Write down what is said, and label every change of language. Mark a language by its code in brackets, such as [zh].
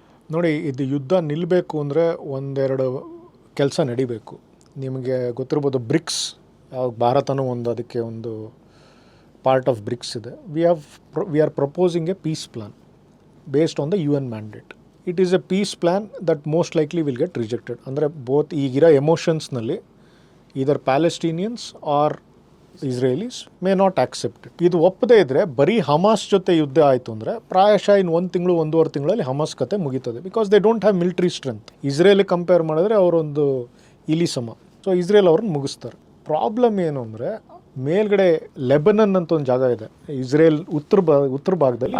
[kn] ನೋಡಿ, ಇದು ಯುದ್ಧ ನಿಲ್ಲಬೇಕು ಅಂದರೆ 1-2 ಕೆಲಸ ನಡಿಬೇಕು. ನಿಮಗೆ ಗೊತ್ತಿರ್ಬೋದು, ಬ್ರಿಕ್ಸ್, ಭಾರತನೂ ಅದಕ್ಕೆ ಒಂದು ಪಾರ್ಟ್ ಆಫ್ ಬ್ರಿಕ್ಸ್ ಇದೆ. [en] We are proposing a peace plan based on the UN mandate. It is a peace plan that most likely will get rejected. [kn] ಅಂದರೆ ಬೋತ್ ಈಗಿರೋ ಎಮೋಷನ್ಸ್ನಲ್ಲಿ [en] either Palestinians or Israelis may not accept it. [kn] ಇದು ಒಪ್ಪದೇ ಇದ್ದರೆ ಬರೀ Hamas ಜೊತೆ ಯುದ್ಧ ಆಯಿತು ಅಂದರೆ ಪ್ರಾಯಶಃ ಇನ್ನು 1 ತಿಂಗಳು 1.5 ತಿಂಗಳಲ್ಲಿ ಹಮಾಸ್ ಕತೆ ಮುಗೀತದೆ. [en] Because they don't have military strength. [kn] ಇಸ್ರೇಲಿಗೆ compare ಮಾಡಿದ್ರೆ ಅವರೊಂದು ಇಲಿ ಸಮ. ಸೊ ಇಸ್ರೇಲ್ ಅವ್ರನ್ನ ಮುಗಿಸ್ತಾರೆ. ಪ್ರಾಬ್ಲಮ್ ಏನು ಅಂದರೆ, ಮೇಲ್ಗಡೆ ಲೆಬನನ್ ಅಂತ ಒಂದು ಜಾಗ ಇದೆ ಇಸ್ರೇಲ್ ಉತ್ತರ ಭಾಗದಲ್ಲಿ,